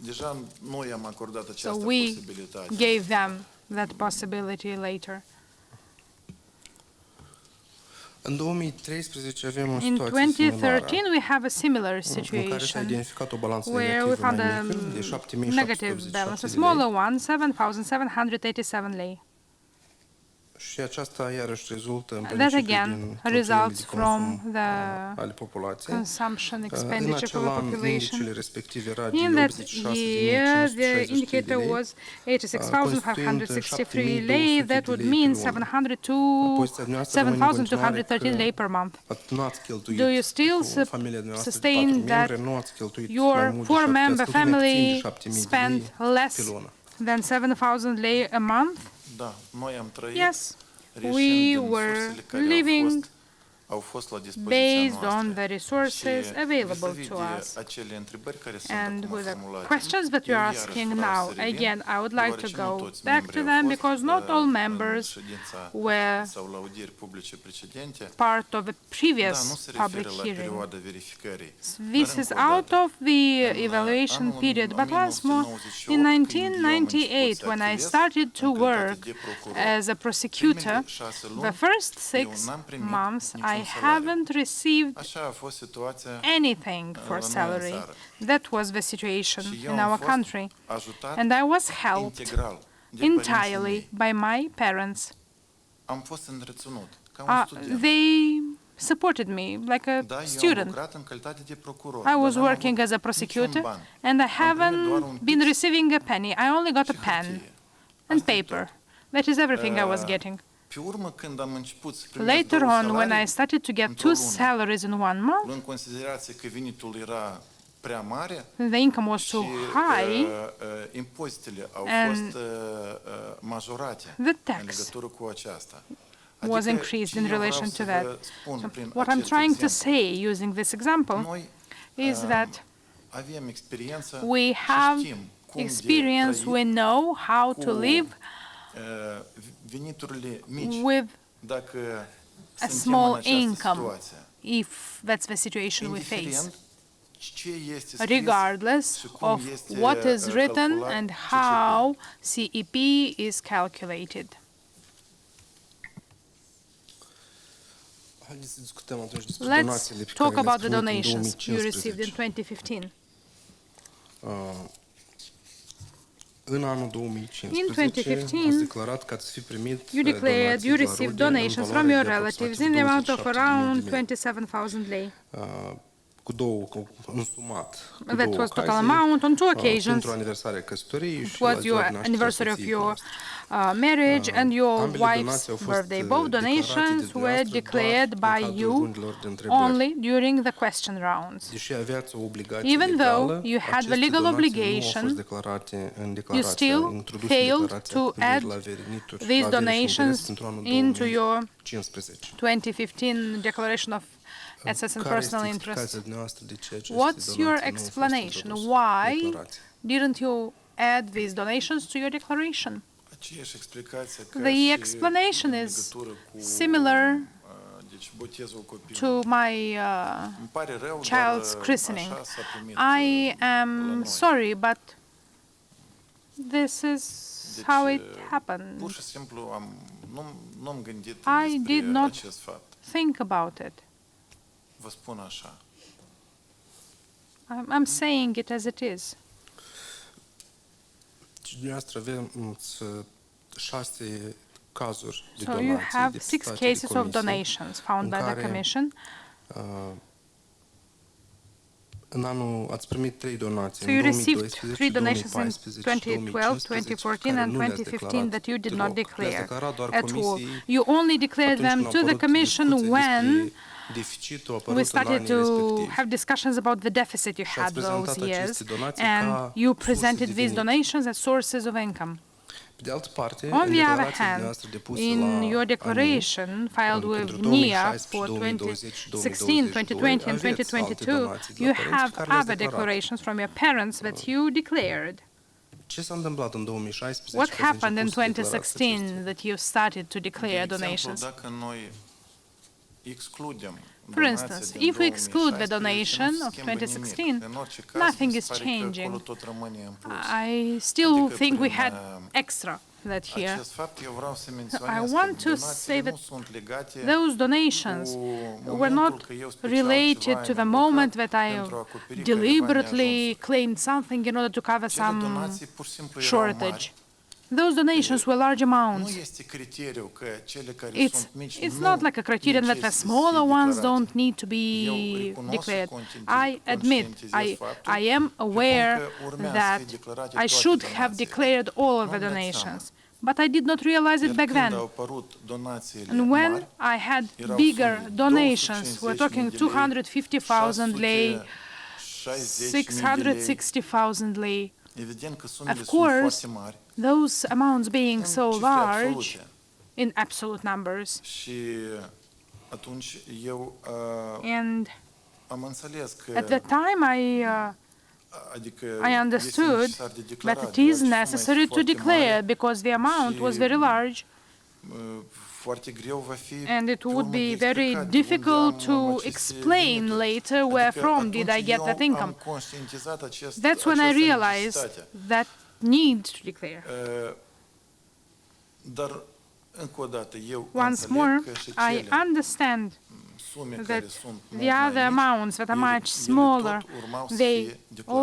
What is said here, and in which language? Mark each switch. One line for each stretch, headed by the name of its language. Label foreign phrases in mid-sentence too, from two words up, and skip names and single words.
English: So we gave them that possibility later. In 2013, we have a similar situation where we found a negative balance, a smaller one, 7,787 lei.
Romanian: Și aceasta iarăși rezultă în
English: That
Romanian: principiu
English: again
Romanian: din cheltuielile
English: results
Romanian: de
English: from
Romanian: consum
English: the
Romanian: ale populației.
English: consumption
Romanian: În
English: expenditure for
Romanian: acel
English: the
Romanian: an, indicele
English: population.
Romanian: respectiv era de
English: In that
Romanian: 86.563
English: year, the
Romanian: de
English: indicator
Romanian: lei,
English: was
Romanian: constituind
English: 86,563 lei. That would
Romanian: 7.200
English: mean
Romanian: de lei pe lună.
English: 7,213 lei per month.
Romanian: Nu ați cheltuit
English: Do you still
Romanian: cu familia dumneavoastră de
English: sustain
Romanian: 4
English: that
Romanian: membre, nu ați cheltuit mai
English: your
Romanian: mult de 7,
English: four-member
Romanian: ați cheltuit mai puțin de
English: family
Romanian: 7.000 de
English: spent
Romanian: lei
English: less
Romanian: pe lună.
English: than 7,000 lei a month?
Romanian: Da, noi am trăit
English: Yes,
Romanian: reșind
English: we
Romanian: din
English: were
Romanian: sursele care
English: living
Romanian: au fost la dispoziția
English: based on
Romanian: noastră.
English: the resources
Romanian: Și
English: available
Romanian: vis-a-vis
English: to
Romanian: de
English: us.
Romanian: acele întrebări care sunt
English: And
Romanian: acum
English: with the
Romanian: formulate,
English: questions that you
Romanian: eu
English: are
Romanian: iarăși
English: asking
Romanian: vreau
English: now,
Romanian: să revin,
English: again, I would like to
Romanian: deoarece nu
English: go
Romanian: toți
English: back
Romanian: membrii
English: to
Romanian: au
English: them
Romanian: fost,
English: because not all
Romanian: în
English: members
Romanian: ședința
English: were
Romanian: sau la audieri publice precedente.
English: part of the
Romanian: Da,
English: previous
Romanian: nu se
English: public
Romanian: referă la
English: hearing.
Romanian: perioada verificării.
English: This
Romanian: Dar
English: is
Romanian: încă o
English: out
Romanian: dată,
English: of the
Romanian: în
English: evaluation
Romanian: anul
English: period, but once more,
Romanian: 1998,
English: in
Romanian: când eu am început
English: 1998,
Romanian: să
English: when I
Romanian: activez
English: started to
Romanian: în calitate
English: work
Romanian: de procuror,
English: as a prosecutor,
Romanian: primele 6 luni,
English: the first
Romanian: eu
English: 6
Romanian: n-am primit
English: months
Romanian: niciun
English: I
Romanian: salariu.
English: haven't received
Romanian: Așa a fost situația
English: anything
Romanian: la
English: for
Romanian: noi în
English: salary.
Romanian: țară.
English: That was the situation
Romanian: Și eu
English: in
Romanian: am
English: our
Romanian: fost
English: country.
Romanian: ajutat
English: And I was helped
Romanian: integral de părinții
English: entirely
Romanian: mei.
English: by my parents.
Romanian: Am fost întreținut ca un student.
English: They supported me like a
Romanian: Da, eu am
English: student.
Romanian: lucrat în calitate de procuror.
English: I
Romanian: dar
English: was
Romanian: n-am
English: working
Romanian: avut
English: as a
Romanian: niciun
English: prosecutor,
Romanian: ban.
English: and I
Romanian: Am primit doar
English: haven't
Romanian: un
English: been
Romanian: pix
English: receiving a penny. I only got a
Romanian: și
English: pen
Romanian: hârtie.
English: and
Romanian: Asta e
English: paper.
Romanian: tot.
English: That is everything I was Uh, getting.
Romanian: Pe urmă, când am început să primesc
English: Later
Romanian: două
English: on, when I
Romanian: salarii,
English: started to get
Romanian: într-o
English: 2
Romanian: lună,
English: salaries in 1 month,
Romanian: luând în considerație că venitul era prea mare
English: the income was
Romanian: și
English: too high,
Romanian: impozitele au
English: and
Romanian: fost majorate
English: the tax
Romanian: în legătură cu aceasta.
English: was
Romanian: Adică,
English: increased
Romanian: ce
English: in
Romanian: eu vreau
English: relation
Romanian: să
English: to that.
Romanian: vă spun
English: So
Romanian: prin
English: what I'm
Romanian: acest
English: trying to
Romanian: exemplu,
English: say using this example
Romanian: noi
English: is that
Romanian: avem experiență
English: we
Romanian: și
English: have
Romanian: știm cum de
English: experience,
Romanian: trăit
English: we know how to
Romanian: cu,
English: live
Romanian: veniturile mici
English: with
Romanian: dacă
English: a
Romanian: suntem
English: small
Romanian: în această
English: income,
Romanian: situație.
English: if that's the situation we face,
Romanian: Indiferent ce este scris
English: regardless
Romanian: și cum
English: of
Romanian: este
English: what is written
Romanian: calculat
English: and
Romanian: CCP.
English: how CEP is calculated.
Romanian: Haideți să discutăm atunci despre
English: Let's
Romanian: donațiile pe
English: talk
Romanian: care
English: about
Romanian: le-ați
English: the
Romanian: primit în
English: donations you
Romanian: 2015.
English: received in 2015.
Romanian: În anul 2015,
English: In 2015,
Romanian: ați declarat că ați fi primit
English: You declared
Romanian: donații
English: you
Romanian: de la
English: received
Romanian: rude în
English: donations from
Romanian: valoare
English: your
Romanian: de
English: relatives
Romanian: aproximativ
English: in the amount of
Romanian: 27.000 de
English: around
Romanian: lei.
English: 27,000 lei.
Romanian: Cu două, însumat, cu
English: That
Romanian: două
English: was total
Romanian: ocazii,
English: amount on 2 occasions.
Romanian: pentru aniversarea căsătoriei
English: It
Romanian: și la
English: was
Romanian: ziua
English: your
Romanian: de naștere
English: anniversary of
Romanian: soției
English: your
Romanian: voastre.
English: marriage and your
Romanian: Ambele
English: wife's
Romanian: donații au fost
English: birthday. Both
Romanian: declarate de
English: donations were
Romanian: dumneavoastră
English: declared
Romanian: doar în
English: by
Romanian: cadrul
English: you
Romanian: rundilor de întrebări.
English: only during the question rounds.
Romanian: Deși aveați o obligație
English: Even
Romanian: legală,
English: though you had the
Romanian: aceste
English: legal
Romanian: donații nu au
English: obligation,
Romanian: fost declarate în
English: You
Romanian: declarația
English: still
Romanian: introdusă în
English: failed
Romanian: declarația
English: to
Romanian: cu privire
English: add
Romanian: la venituri,
English: these
Romanian: la avere și interes
English: donations
Romanian: pentru anul
English: into your
Romanian: 2015.
English: 2015 Declaration of Assets and
Romanian: Care
English: Personal
Romanian: este
English: Interest.
Romanian: explicația dumneavoastră de ce aceste
English: What's
Romanian: donații
English: your
Romanian: nu au fost
English: explanation?
Romanian: introduse în
English: Why
Romanian: declarație?
English: didn't you add these donations to your declaration?
Romanian: Aceeași explicație ca
English: The
Romanian: și
English: explanation
Romanian: în
English: is
Romanian: legătură cu,
English: similar
Romanian: deci botezul copilului.
English: to my
Romanian: Îmi pare rău,
English: child's
Romanian: dar
English: christening.
Romanian: așa s-a primit
English: I
Romanian: la
English: am
Romanian: noi.
English: sorry, but this is
Romanian: Deci,
English: how it
Romanian: pur
English: happened.
Romanian: și simplu nu am gândit
English: I
Romanian: despre
English: did not
Romanian: acest fapt.
English: think about it.
Romanian: Vă spun așa.
English: I'm saying it as it is.
Romanian: Deci dumneavoastră aveți 6 cazuri de
English: So
Romanian: donații
English: you have 6
Romanian: depistate de
English: cases of
Romanian: comisie,
English: donations found
Romanian: în
English: by the
Romanian: care,
English: Commission.
Romanian: În anul ați primit 3 donații
English: So
Romanian: în
English: you received
Romanian: 2012,
English: 3 donations in
Romanian: 2014 și
English: 2012, 2014, and 2015 that you did not declare at all. You only declared them to the Commission when we started to have discussions about the deficit you had those years, and you presented these donations as sources of income.
Romanian: Pe de altă parte,
English: On
Romanian: în
English: the other
Romanian: declarația
English: hand,
Romanian: dumneavoastră depusă
English: in
Romanian: la
English: your declaration filed with
Romanian: pentru
English: NIA
Romanian: 2016,
English: for
Romanian: 2020,
English: 2016, 2020, and
Romanian: aveți alte 2022, donații de la
English: you
Romanian: părinți
English: have
Romanian: care le-ați
English: other
Romanian: declarat.
English: declarations from your parents that you declared.
Romanian: Ce s-a întâmplat în 2016?
English: What
Romanian: ca să
English: happened in
Romanian: începeți să declarați
English: 2016 that you started to
Romanian: De
English: declare
Romanian: exemplu,
English: donations?
Romanian: dacă noi excludem
English: For instance, if we exclude the donation of 2016, nothing is changing. I still think we had extra that year.
Romanian: Acest fapt eu vreau să menționez
English: I
Romanian: că
English: want to say
Romanian: donațiile
English: that
Romanian: nu sunt legate
English: those donations
Romanian: cu
English: were
Romanian: momentul
English: not
Romanian: că eu special
English: related
Romanian: ceva
English: to the
Romanian: am
English: moment
Romanian: invocat
English: that I
Romanian: pentru a acoperi careva
English: deliberately
Romanian: neajunsuri.
English: claimed something in order to cover
Romanian: Acele
English: some
Romanian: donații pur și simplu erau
English: shortage.
Romanian: mari
English: Those donations were large
Romanian: nu
English: amounts.
Romanian: este criteriu că cele care
English: It's
Romanian: sunt mici
English: not like a criterion that the smaller ones don't need to be
Romanian: Eu
English: declared.
Romanian: recunosc și
English: I admit,
Romanian: conștientizez faptul
English: I am
Romanian: că
English: aware
Romanian: cum că urmează să
English: that
Romanian: fie declarate
English: I
Romanian: toate
English: should have
Romanian: donațiile.
English: declared all of the
Romanian: Nu-mi dați
English: donations, but I did not realize it
Romanian: Iar
English: back
Romanian: când
English: then.
Romanian: au apărut donațiile
English: And when
Romanian: mari,
English: I had
Romanian: erau
English: bigger
Romanian: sume,
English: donations, we're
Romanian: 250.000
English: talking
Romanian: de lei,
English: 250,000 lei,
Romanian: 660.000 de lei.
English: 660,000 lei.
Romanian: Evident că sumele
English: Of
Romanian: sunt
English: course,
Romanian: foarte mari.
English: those amounts being so
Romanian: cifre
English: large
Romanian: absolute.
English: in absolute numbers.
Romanian: Și atunci eu
English: And
Romanian: am înțeles că
English: at the time,
Romanian: adică
English: I
Romanian: este
English: understood
Romanian: necesar de declarat,
English: that it is
Romanian: deoarece suma
English: necessary
Romanian: este
English: to
Romanian: foarte
English: declare
Romanian: mare,
English: because the amount was very large,
Romanian: foarte greu va fi
English: and it
Romanian: pe
English: would
Romanian: urmă de
English: be very
Romanian: explicat de unde
English: difficult
Romanian: am
English: to
Romanian: aceste
English: explain
Romanian: venituri.
English: later where
Romanian: Adică
English: from did I
Romanian: atunci
English: get
Romanian: eu
English: that
Romanian: am
English: income.
Romanian: conștientizat
English: That's when I
Romanian: această
English: realized
Romanian: necesitate.
English: that need to declare.
Romanian: Dar încă o dată eu
English: Once
Romanian: înțeleg
English: more,
Romanian: că și
English: I
Romanian: cele
English: understand
Romanian: sume care
English: that
Romanian: sunt mult
English: the
Romanian: mai
English: other
Romanian: mici,
English: amounts that are
Romanian: ele-
English: much
Romanian: ele
English: smaller,
Romanian: tot urmau să
English: they
Romanian: fie declarate.